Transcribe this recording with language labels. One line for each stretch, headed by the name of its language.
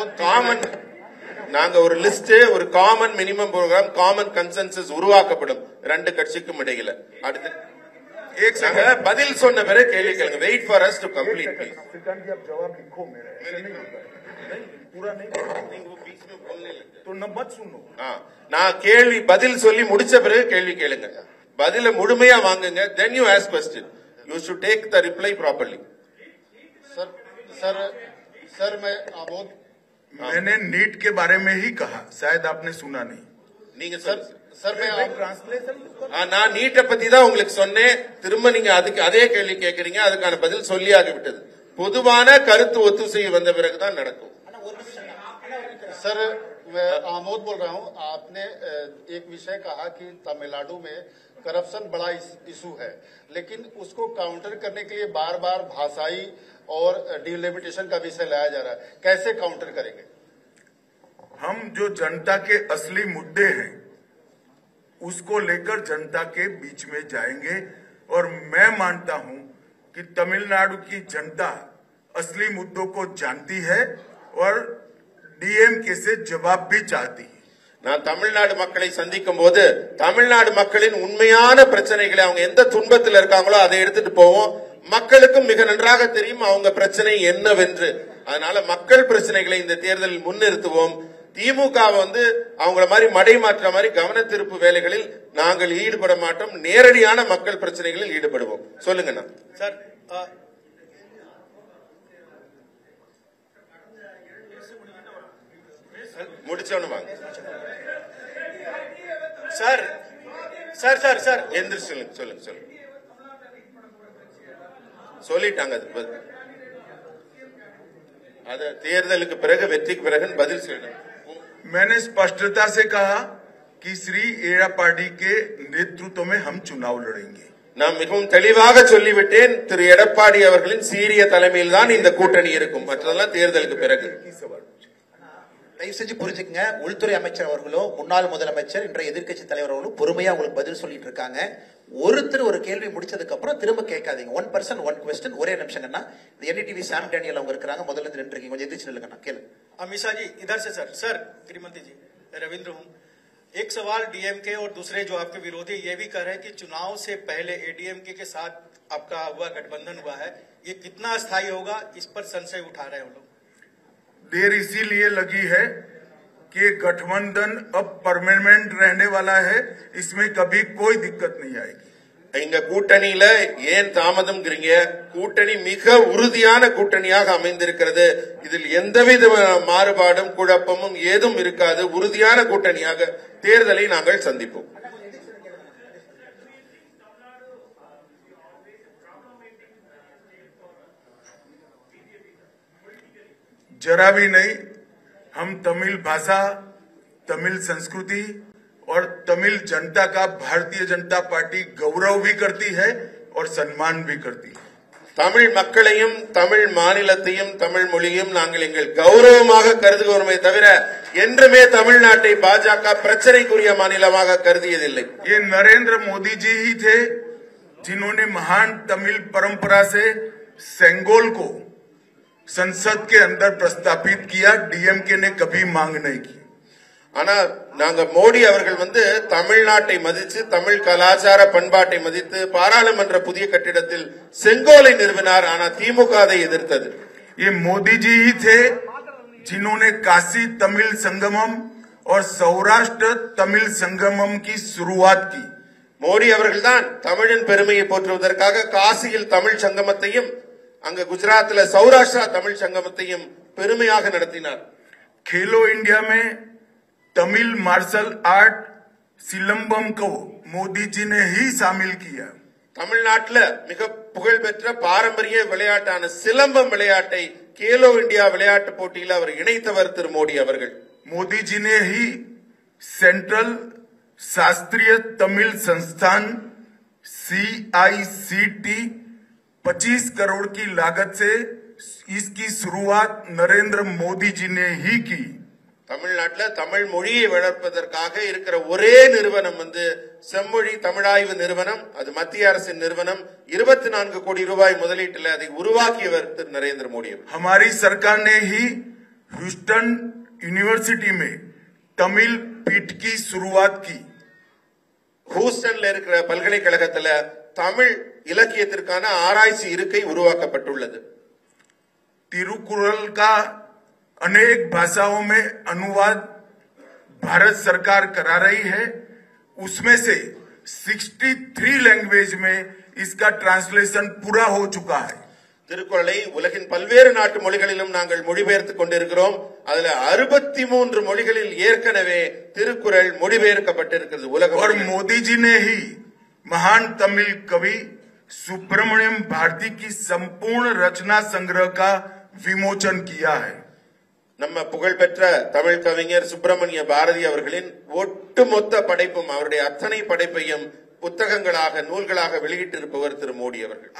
Tamil: Common, நாங்க ஒரு list, ஒரு common minimum program, common consensus உருவாக்கப்படும் ரெண்டு கட்சிக்கும் இடையில. அடுத்து பதில் சொன்ன பிறகு கேள்வி கேளுங்க.
English: Wait for us to complete please.
Hindi: जवाब लिखो मेरा, पूरा नहीं, तो मत सुनो.
Tamil: நான் கேள்வி பதில் சொல்லி முடிச்ச பிறகு கேள்வி கேளுங்க. பதில முழுமையா வாங்குங்க.
English: then you ask question. You should take the reply properly.
Hindi: Sir sir मैं आमोद मैंने नीट के बारे में ही कहा, शायद आपने सुना नहीं।
Tamil: நீங்க
Hindi: सर मैं
Tamil: நான் நீட்டை பத்தி தான் உங்களுக்கு சொன்னேன். திரும்ப நீங்க அதுக்கு அதே கேள்வி கேட்கறீங்க. அதுக்கான பதில் சொல்லியாகிவிட்டது. பொதுவான கருத்து ஒத்துசை வந்த பிறகுதான் நடக்கும்.
Hindi: सर मैं आमोद बोल रहा हूं। आपने एक विषय कहा कि तमिलनाडु में करप्शन बड़ा इशू है, लेकिन उसको काउंटर करने के लिए बार बार भाषाई और डिलिमिटेशन का विषय लाया जा रहा है, कैसे काउंटर करेंगे? हम जो जनता के असली मुद्दे हैं उसको लेकर जनता के बीच में जाएंगे, और मैं मानता हूं कि तमिलनाडु की जनता असली मुद्दों को जानती है और डीएमके से जवाब भी चाहती है।
Tamil: நான் தமிழ்நாடு மக்களை சந்திக்கும் போது தமிழ்நாடு மக்களின் உண்மையான பிரச்சனைகளை, அவங்க எந்த துன்பத்தில் இருக்காங்களோ அதை எடுத்துட்டு போவோம். மக்களுக்கும் மிக நன்றாக தெரியும் அவங்க பிரச்சனை என்னவென்று. அதனால மக்கள் பிரச்சனைகளை இந்த தேர்தலில் முன்னிறுத்துவோம். திமுக அவங்கள மாதிரி மடை மாற்ற மாதிரி கவன திருப்பு வேலைகளில் நாங்கள் ஈடுபட மாட்டோம். நேரடியான மக்கள் பிரச்சனைகளில் ஈடுபடுவோம். சொல்லுங்கண்ணா. சார் முடிச்சவனு வாங்க சார் சார் சார் சார் எந்திரிச்சு சொல்லுங்க சொல்லிட்டாங்க. அது தேர்தலுக்கு பிறகு வெற்றிக்கு பிறகு பதில் சொல்லணும்.
Hindi: मैंने स्पष्टता से कहा कि श्री एड़ापाडी के नेतृत्व में हम चुनाव लड़ेंगे।
Tamil: நான் மிகவும் தெளிவாக சொல்லிவிட்டேன். திரு எடப்பாடி அவர்களின் சீரிய தலைமையில் தான் இந்த கூட்டணி இருக்கும். மற்றதெல்லாம் தேர்தலுக்கு பிறகு. தயவு செஞ்சு புரிஞ்சுக்கங்க, உள்துறை அமைச்சர் அவர்களோ முன்னாள் முதலமைச்சர் இன்றைய எதிர்க்கட்சி தலைவர் அவர்களும் பொறுமையா உங்களுக்கு பதில் சொல்லிட்டு இருக்காங்க. ஒருத்தர் ஒரு கேள்வி முடிச்சதுக்கு அப்புறம் திரும்ப கேட்காதீங்க.
English: 1 person 1 question.
Tamil: ஒரே நிமிஷங்கண்ணா. இந்த என்டிடிவி சாம் டேனியல் அவங்க இருக்காங்க, முதல்ல இருந்து நின்று இருக்கீங்க, கொஞ்சம் எதிர்த்து நில்லுங்கண்ணா. கேளு
Hindi: अमिशा जी इधर से। सर गृहमंत्री जी रविंद्र हूं। एक सवाल डीएमके और दूसरे जो आपके विरोधी ये भी कह रहे हैं कि चुनाव से पहले एडीएमके के साथ आपका गठबंधन हुआ है, ये कितना अस्थायी होगा, इस पर संशय उठा रहे हैं वो लोग। देर इसीलिए लगी है कि गठबंधन अब परमानेंट रहने वाला है, इसमें कभी कोई दिक्कत नहीं आएगी।
Tamil: எங்க கூட்டணியில ஏன் தாமதம்ங்கிறீங்க? கூட்டணி மிக உறுதியான கூட்டணியாக அமைந்திருக்கிறது. இதில் எந்தவித மாறுபாடும் குழப்பமும் ஏதும் இருக்காது. உறுதியான கூட்டணியாக தேர்தலை நாங்கள் சந்திப்போம்.
Hindi: जरा भी नहीं। हम तमिल भाषा, तमिल संस्कृति और तमिल जनता का भारतीय जनता पार्टी गौरव भी करती है और सम्मान भी करती है।
Tamil: தமிழ் மக்களையும் தமிழ் மாநிலத்தையும் தமிழ் மொழியும் நாங்கள் எங்கள் கௌரவமாக கருதுகிறோமே தவிர என்றுமே தமிழ்நாட்டை பாஜக பிரச்சனைக்குரிய மாநிலமாக கருதியதில்லை.
Hindi: ये नरेंद्र मोदी जी ही थे जिन्होंने महान तमिल परंपरा से सेंगोल को संसद के अंदर प्रस्तापित किया। डीएमके ने कभी मांग नहीं की।
Tamil: ஆனா நாங்க மோடி அவர்கள் தமிழ்நாட்டை மதித்து தமிழ் கலாச்சார பண்பாட்டை மதித்து பாராளுமன்ற புதிய கட்டிடத்தில் செங்கோலை நிறுவினார். ஆனா திமுக அதை எதிர்த்தது.
Hindi: ये मोदी जी ही थे जिन्होंने काशी तमिल संगमम और सौराष्ट्र तमिल संगमम की शुरुआत की।
Tamil: மோடி அவர்கள் தான் தமிழின் பெருமையை போற்றுவதற்காக காசியில் தமிழ் சங்கமத்தையும் அங்க குஜராத்ல சௌராஷ்டிரா தமிழ் சங்கமத்தையும் பெருமையாக நடத்தினார்.
Hindi: खेलो इंडिया में तमिल मार्शल आर्ट सिलंबम को मोदी जी ने ही शामिल किया।
Tamil: தமிழ்நாட்டில் மிக புகழ்பெற்ற பாரம்பரிய விளையாட்டான சிலம்பம் விளையாட்டை கேலோ இந்தியா விளையாட்டு போட்டியில் அவர் இணைத்தவர் திரு மோடி அவர்கள்.
Hindi: मोदी जी ने ही सेंट्रल शास्त्रीय तमिल संस्थान CICT 25 करोड़ की लागत से इसकी शुरुआत नरेंद्र मोदी जी ने ही की।
Tamil: தமிழ்நாட்டில் தமிழ் மொழியை வளர்ப்பதற்காக இருக்கிற ஒரே நிறுவனம் செம்மொழி தமிழாய்வு நிறுவனம். அது மத்திய அரசின் நிறுவனம். 24 கோடி ரூபாய் முதலீட்டில் அதை உருவாக்கியவர் திரு நரேந்திர மோடி.
Hindi: हमारी सरकार ने ही ह्यूस्टन यूनिवर्सिटी में तमिल पीठ की शुरुआत की।
Tamil: ஹூஸ்டன்ல இருக்கிற பல்கலைக்கழகத்தில் தமிழ் இலக்கியத்திற்கான ஆராய்ச்சி இருக்கை உருவாக்கப்பட்டுள்ளது.
Hindi: तिरुकुरल का अनेक भाषाओं में अनुवाद भारत सरकार करा रही है। उसमें से 63 लैंग्वेज में इसका ट्रांसलेशन पूरा हो चुका है।
Tamil: திருக்குறளை உலகின் பல்வேறு நாட்டு மொழிகளிலும் நாங்கள் மொழிபெயர்த்துக் கொண்டிருக்கிறோம். அதுல 63 மொழிகளில் ஏற்கனவே திருக்குறள் மொழிபெயர்க்கப்பட்டிருக்கிறது உலகம்.
Hindi: और मोदी जी ने ही महान तमिल कवि सुब्रमण्यम भारती की संपूर्ण रचना संग्रह का विमोचन किया है.
Tamil: நம்ம புகழ்பெற்ற தமிழ் கவிஞர் சுப்பிரமணிய பாரதி அவர்களின் ஒட்டுமொத்த படைப்பும் அவருடைய அத்தனை படைப்பையும் புத்தகங்களாக நூல்களாக வெளியிட்டிருப்பவர் திரு மோடி அவர்கள்.